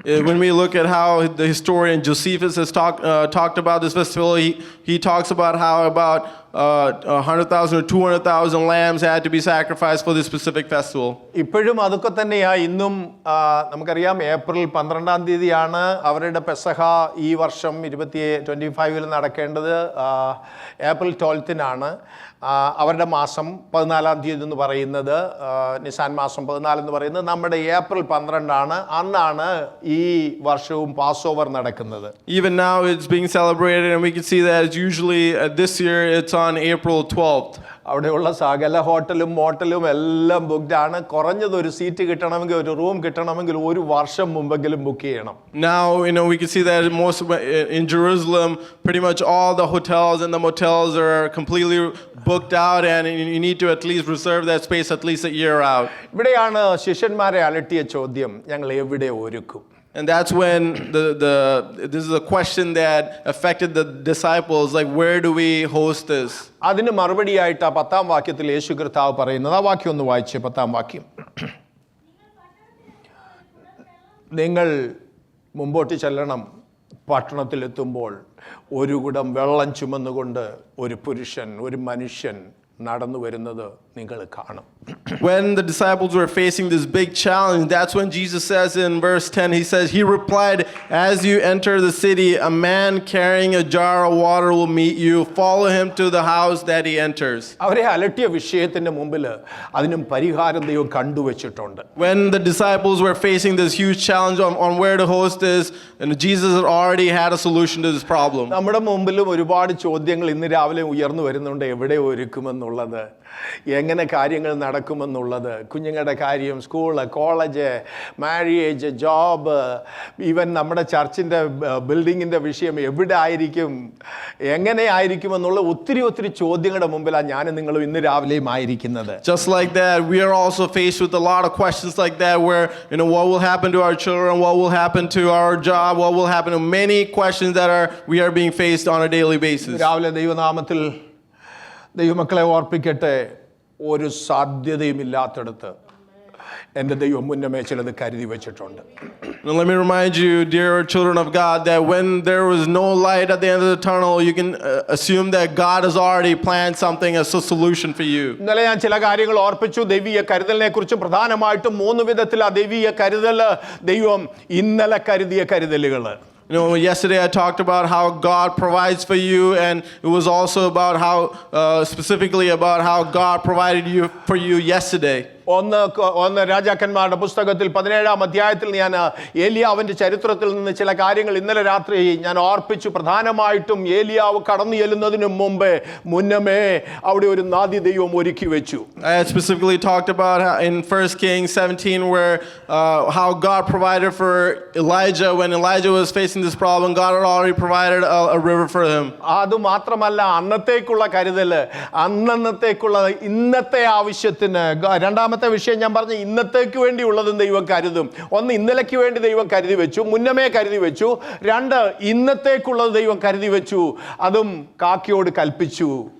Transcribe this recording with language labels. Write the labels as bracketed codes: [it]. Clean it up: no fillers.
[en] When we look at how the historian Josephus has talked about this festival, he talks about how about 100,000 or 200,000 lambs had to be sacrificed for this specific festival. [ml] ഇപ്പോഴും അതൊക്കെ തന്നെയാ. ഇന്നും നമുക്കറിയാം April 12-ാം തീയതിയാണ് അവരുടെ പെസഹ ഈ വർഷം 2025 നടക്കേണ്ടത്. ഏപ്രിൽ 12-നാണ് അവരുടെ മാസം 14-ാം തീയതി എന്ന് പറയുന്നത്, നിസാൻ മാസം 14 എന്ന് പറയുന്നത് നമ്മുടെ ഏപ്രിൽ 12-ആണ്. അന്നാണ് ഈ വർഷവും പാസ് ഓവർ നടക്കുന്നത്. [en] Even now it's being celebrated, and we can see that it's usually this year it's on April 12th. [ml] അവിടെയുള്ള സകല ഹോട്ടലും മോട്ടലും എല്ലാം ബുക്ക്ഡ് ആണ്. കുറഞ്ഞത് ഒരു സീറ്റ് കിട്ടണമെങ്കിൽ, ഒരു റൂം കിട്ടണമെങ്കിൽ ഒരു വർഷം മുമ്പെങ്കിലും ബുക്ക് ചെയ്യണം. [en] Now, we can see that in Jerusalem, pretty much all the hotels and the motels are completely booked out, and you need to at least reserve that space at least a year out. [ml] ഇവിടെയാണ് ശിഷ്യന്മാരെ അലട്ടിയ ചോദ്യം, ഞങ്ങൾ എവിടെ ഒരുക്കും? [en] And that's when this is a question that affected the disciples, like, where do we host this? [ml] അതിന് മറുപടിയായിട്ട് 10-ാം വാക്യത്തിൽ യേശു കർത്താവ് പറയുന്നത്, ആ വാക്യം ഒന്ന് വായിച്ചേ, 10-ാം വാക്യം. നിങ്ങൾ മുമ്പോട്ട് ചെല്ലണം, പട്ടണത്തിലെത്തുമ്പോൾ ഒരു കുടം വെള്ളം ചുമന്നുകൊണ്ട് ഒരു പുരുഷൻ, ഒരു മനുഷ്യൻ നടന്നു വരുന്നത് നിങ്ങൾ കാണും. [en] When the disciples were facing this big challenge, that's when Jesus says in verse 10, he says, he replied, as you enter the city, a man carrying a jar of water will meet you. Follow him to the house that he enters. [ml] അവരെ അലട്ടിയ വിഷയത്തിന്റെ മുമ്പിൽ അതിനും പരിഹാരം ദൈവം കണ്ടുവച്ചിട്ടുണ്ട്. [en] When the disciples were facing this huge challenge on where to host this, and Jesus had already had a solution to this problem. [ml] നമ്മുടെ മുമ്പിലും ഒരുപാട് ചോദ്യങ്ങൾ ഇന്ന് രാവിലെ ഉയർന്നു വരുന്നുണ്ട്. എവിടെ ഒരുക്കുമെന്നുള്ളത്, എങ്ങനെ കാര്യങ്ങൾ നടക്കുമെന്നുള്ളത്, കുഞ്ഞുങ്ങളുടെ കാര്യം, school, college, marriage, job, even നമ്മുടെ ചർച്ചിൻ്റെ ബിൽഡിങ്ങിൻ്റെ വിഷയം എവിടെ ആയിരിക്കും, എങ്ങനെ ആയിരിക്കുമെന്നുള്ള ഒത്തിരി ചോദ്യങ്ങളുടെ മുമ്പിലാണ് ഞാനും നിങ്ങളും ഇന്ന് രാവിലെയും ആയിരിക്കുന്നത്. [en] Just like that, we are also faced with a lot of questions like that, where what will happen to our children, what will happen to our job, what will happen to many questions that we are being faced on a daily basis. [ml] രാവിലെ ദൈവനാമത്തിൽ ദൈവമക്കളെ ഓർപ്പിക്കട്ടെ, ഒരു സാധ്യതയുമില്ലാത്തടത്ത് എൻ്റെ ദൈവം മുന്നമേ ചിലത് കരുതി വെച്ചിട്ടുണ്ട്. [en] Let me remind you, dear children of God, that when there was no light at the end of the tunnel, you can assume that God has already planned something as a solution for you. [ml] ഇന്നലെ ഞാൻ ചില കാര്യങ്ങൾ ഓർപ്പിച്ചു. ദൈവീയ കരുതലിനെ കുറിച്ച് പ്രധാനമായിട്ടും 3 വിധത്തിൽ ആ ദൈവീയ കരുതൽ ദൈവം ഇന്നലെ കരുതിയ കരുതലുകൾ. [en] Yesterday I talked about how God provides for you, and it was also about how, specifically about how God provided for you yesterday. [ml] ഒന്ന് രാജാക്കന്മാരുടെ പുസ്തകത്തിൽ 17-ാം അധ്യായത്തിൽ ഞാൻ ഏലിയാവിൻ്റെ ചരിത്രത്തിൽ നിന്ന് ചില കാര്യങ്ങൾ ഇന്നലെ രാത്രി ഞാൻ ഓർപ്പിച്ചു. പ്രധാനമായിട്ടും ഏലിയാവ് കടന്നു ചെല്ലുന്നതിന് മുന്നമേ അവിടെ ഒരു നാദി ദൈവം ഒരുക്കി വെച്ചു. [en] I had specifically talked about how in 1 Kings 17 where how God provided for Elijah when Elijah was facing this problem. God had already provided a river for him. [ml] അത് മാത്രമല്ല, അന്നത്തേക്കുള്ള കരുതല്, അന്നത്തേക്കുള്ള ഇന്നത്തെ ആവശ്യത്തിന്. രണ്ടാമത്തെ വിഷയം ഞാൻ പറഞ്ഞു, ഇന്നത്തേക്ക് വേണ്ടിയുള്ളതും ദൈവം കരുതും. ഒന്ന്, ഇന്നലേക്ക് വേണ്ടി ദൈവം കരുതി വെച്ചു, മുന്നമേ കരുതി വെച്ചു. 2, ഇന്നത്തേക്കുള്ളത് ദൈവം കരുതി വെച്ചു, അതും കാക്കയോട് കൽപ്പിച്ചു.